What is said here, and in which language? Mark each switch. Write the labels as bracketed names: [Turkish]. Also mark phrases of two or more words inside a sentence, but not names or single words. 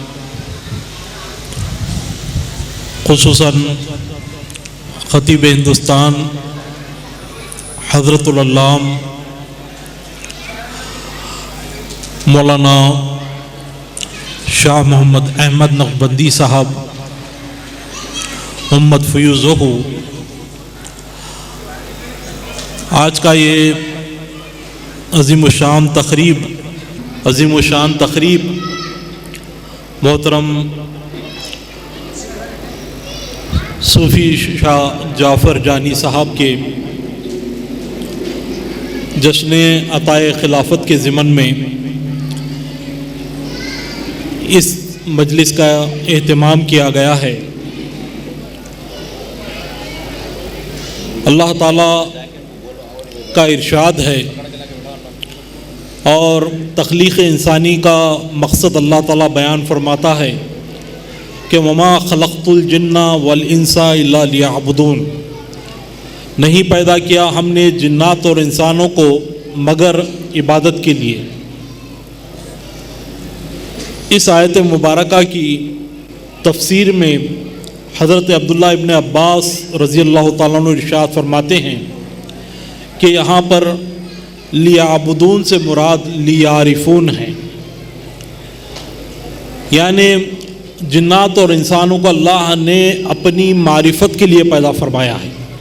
[Urdu] خصوصاً خطیبِ ہندوستان حضرت العلام مولانا شاہ محمد احمد نقشبندی صاحب امت فیوضہ. آج کا یہ عظیم الشان تقریب محترم صوفی شاہ جعفر جانی صاحب کے جشن عطائے خلافت کے ضمن میں اس مجلس کا اہتمام کیا گیا ہے. اللہ تعالیٰ کا ارشاد ہے اور تخلیق انسانی کا مقصد اللہ تعالیٰ بیان فرماتا ہے کہ [Arabic] وما خلقت الجن والإنس إلا ليعبدون. [Urdu] نہیں پیدا کیا ہم نے جنات اور انسانوں کو مگر عبادت کے لیے. اس آیت مبارکہ کی تفسیر میں حضرت عبداللہ ابن عباس [Arabic] رضي الله تعالى عنه [Urdu] ارشاد فرماتے ہیں کہ یہاں پر لیعبدون سے مراد لیعرفون ہے، یعنی جنات اور انسانوں کو اللہ نے اپنی معرفت کے لیے پیدا فرمایا ہے.